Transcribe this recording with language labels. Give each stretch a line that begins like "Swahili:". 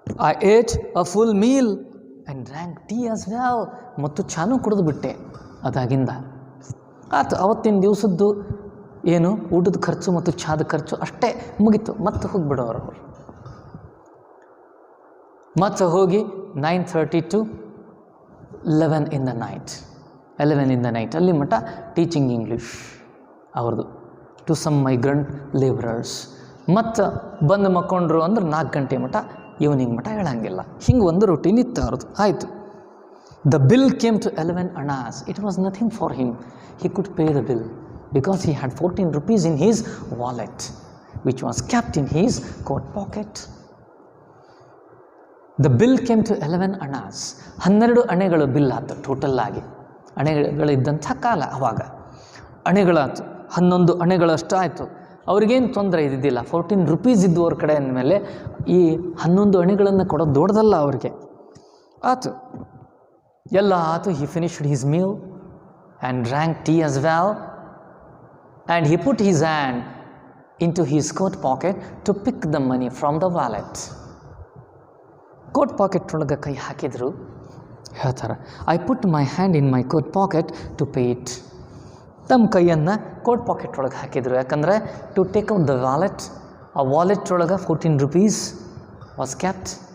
English: I ate a full meal and drank tea as well.
Kannada: ಮತ್ತು ಚಾನು ಕುಡಿದು ಬಿಟ್ಟೆ ಅದಾಗಿಂದ. ಆಯ್ತು, ಅವತ್ತಿನ ದಿವಸದ್ದು ಏನು ಊಟದ ಖರ್ಚು ಮತ್ತು ಚಾದ ಖರ್ಚು ಅಷ್ಟೇ ಮುಗೀತು. ಮತ್ತೆ ಹೋಗಿಬಿಡೋರು ಅವರು. ಮತ್ತೆ ಹೋಗಿ
English: 9:30 to 11 in the night. 11 in the night
Kannada: ಅಲ್ಲಿ ಮಟ್ಟ
English: Teaching English ಅವ್ರದ್ದು to some migrant labourers.
Kannada: ಮತ್ತು ಬಂದು ಮಕ್ಕೊಂಡ್ರು ಅಂದ್ರೆ 4 ಗಂಟೆ ಮಟ ಈವ್ನಿಂಗ್ ಮಟ ಹೇಳಂಗಿಲ್ಲ. ಹಿಂಗೆ ಒಂದು ರೂಟೀನ್ ಇತ್ತು ಅವ್ರದ್ದು. ಆಯಿತು.
English: The bill came to 11 annas. It was nothing for him. He could pay the bill because he had 14 rupees in his wallet, which was kept in his coat pocket. The bill came to 11 annas.
Kannada: 12 ಅಣೆಗಳು bill ಆಯ್ತು total ಆಗಿ. ಅಣೆಗಳಿದ್ದಂಥ ಕಾಲ ಅವಾಗ. ಅಣೆಗಳಾಯ್ತು, 11 ಅಣೆಗಳಷ್ಟು ಆಯಿತು. ಅವ್ರಿಗೇನು ತೊಂದರೆ ಇದ್ದಿದ್ದಿಲ್ಲ. 14 rupees ಇದ್ದು ಅವ್ರ ಕಡೆ ಅಂದಮೇಲೆ ಈ 11 ಅಣೆಗಳನ್ನು ಕೊಡೋದು ದೊಡ್ಡದಲ್ಲ ಅವ್ರಿಗೆ. ಆಯ್ತು, ಎಲ್ಲ ಆಯಿತು.
English: He finished his meal and drank tea as well, and he put his hand into his coat pocket to pick the money from the wallet.
Kannada: Coat packet ಒಳಗೆ ಕೈ ಹಾಕಿದ್ರು. ಹೇಳ್ತಾರೆ,
English: I put my hand in my coat pocket to pay it.
Kannada: ತಮ್ಮ ಕೈಯನ್ನು coat packet ಒಳಗೆ ಹಾಕಿದ್ರು.
English: ಯಾಕಂದರೆ to take out the wallet,
Kannada: ಆ ವಾಲೆಟ್ ಒಳಗೆ
English: 14 rupees was kept.